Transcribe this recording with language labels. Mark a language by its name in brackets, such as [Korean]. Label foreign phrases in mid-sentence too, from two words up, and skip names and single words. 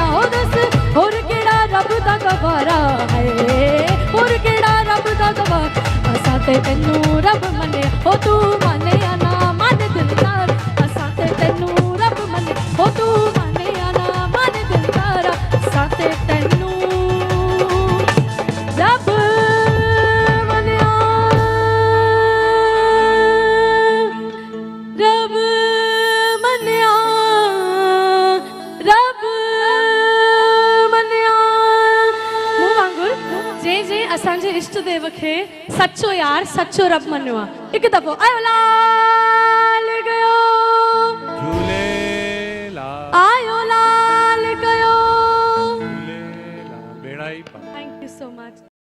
[Punjabi] ਹੋ ਦੱਸ ਹੋਰ ਕੇੜਾ ਰੱਬ ਦਾ ਗਵਾਰਾ ਹੈ ਹੋਰ ਕੇੜਾ ਰੱਬ ਦਾ ਗਵਾਰਾ ਅਸਾਂ ਤੇ ਤੈਨੂੰ ਰੱਬ ਮੰਨਿਆ ਹੋ ਤੂ ਮੰਨਿਆ ਨਾ ਮਨ ਦਿਲਦਾਰ ਅਸਾਂ ਤੇ ਤੈਨੂੰ ਰੱਬ ਮੰਨਿਆ ਹੋ ਤੂ ਮੰਨਿਆ ਨਾ ਮਨ ਦਿਲਦਾਰ ਅਸਾਂ ਤੇ ਤੈਨੂੰ [Sindhi] रब असांजे इष्ट देव खे सच्चो यार सच्चो रब मन्यो आहे एक दफ़ो आयो लाल गयो झूलेलाल आयो लाल गयो झूलेलाल बेड़ा ई पार [English] Thank you so much